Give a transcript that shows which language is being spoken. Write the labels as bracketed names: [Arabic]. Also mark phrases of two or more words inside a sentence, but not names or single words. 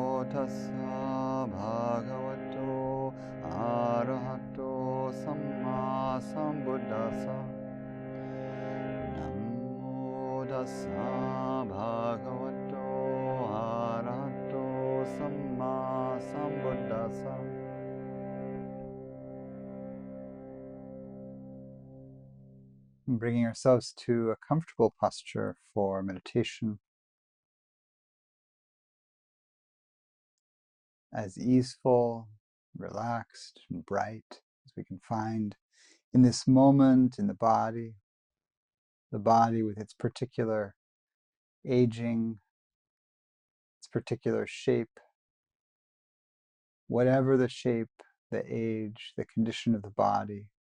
[Pali] tassa bhagavato arahato sammāsambuddhasa. Namo tassa bhagavato arahato sammāsambuddhasa. [English] Bringing ourselves to a comfortable posture for meditation, as easeful, relaxed, and bright as we can find in this moment in the body with its particular aging, its particular shape, whatever the shape, the age, the condition of the body.